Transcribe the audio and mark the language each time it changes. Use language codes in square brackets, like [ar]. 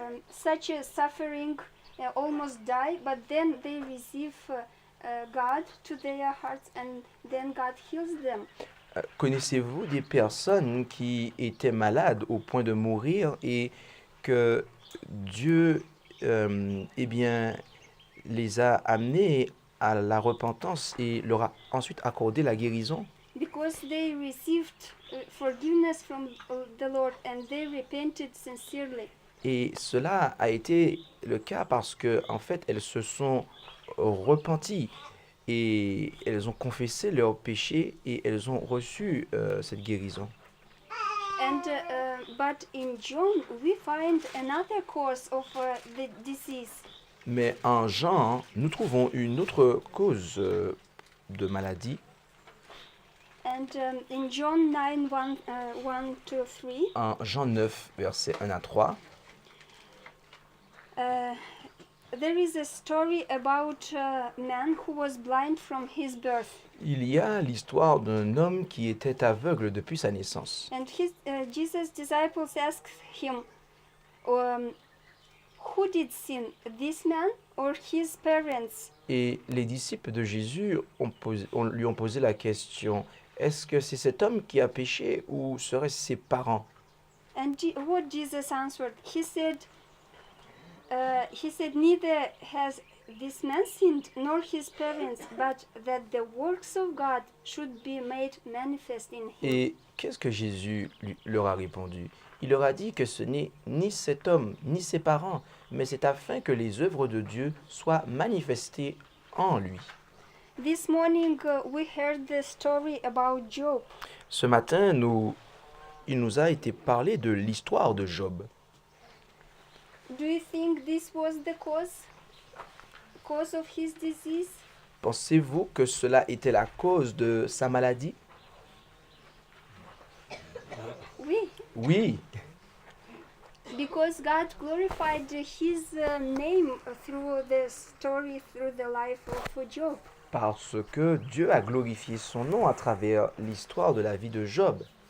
[en] such a suffering, almost die, but then they receive God to their hearts, and then God heals them. [fr] Connaissez-vous des personnes qui étaient malades au point de mourir et que Dieu eh bien, les a amenés à la repentance et leur a ensuite accordé la guérison? [en] Because they received forgiveness from the Lord and they repented sincerely. [fr] Et cela a été le cas parce que, en fait, elles se sont repenties et elles ont confessé leurs péchés et elles ont reçu cette guérison. [en] And but in John we find another cause of the disease. [fr] Mais en Jean, nous trouvons une autre cause de maladie. [en] And in John 9, 1 to 3, [fr] En Jean 9, versets 1 à 3, [en] there is a story about a man who was blind from his birth. [fr] il y a l'histoire d'un homme qui était aveugle depuis sa naissance. [en] And Jesus' disciples asked him, who did sin, this man or his parents? [fr] Et les disciples de Jésus lui ont posé la question, est-ce que c'est cet homme qui a péché ou seraient-ce ses parents? [en] And what Jesus answered, he said, neither has this man sinned nor his parents, but that the works of God should be made manifest in him. [fr] Et qu'est-ce que Jésus leur a répondu? Il leur a dit que ce n'est ni cet homme, ni ses parents, mais c'est afin que les œuvres de Dieu soient manifestées en lui. [en] This morning we heard the story about Job. [fr] Ce matin, il nous a été parlé de l'histoire de Job. [en] Do you think this was the cause of his disease? [fr] Pensez-vous que cela était la cause de sa maladie? Oui, Oui, [en] because God glorified his name through the story, through the life of Job. [fr] parce que Dieu a glorifié son nom à travers l'histoire de la vie de Job.